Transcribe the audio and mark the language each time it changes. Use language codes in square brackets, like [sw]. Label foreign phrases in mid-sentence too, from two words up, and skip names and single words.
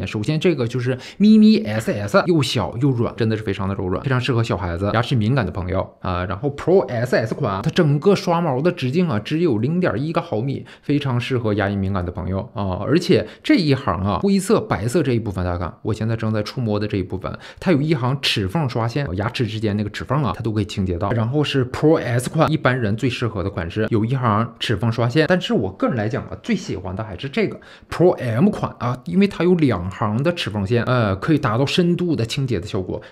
[zh] 首先這個就是咪咪 SS， 又小又軟，真的是非常的柔軟，非常適合小孩子、牙齒敏感的朋友然後 Pro SS 款，它整個刷毛的直徑只有0.1个毫米，非常適合牙齦敏感的朋友而且這一行灰色、白色這一部分，大家看，我現在正在觸摸的這一部分，它有一行齒縫刷線，牙齒之間那個齒縫它都可以清潔到。然後是 Pro S 款，一般人最適合的款式，有一行齒縫刷線，但是我個人來講最喜歡的還是這個 Pro M 款因為它有2行的齒縫線，可以達到深度的清潔的效果。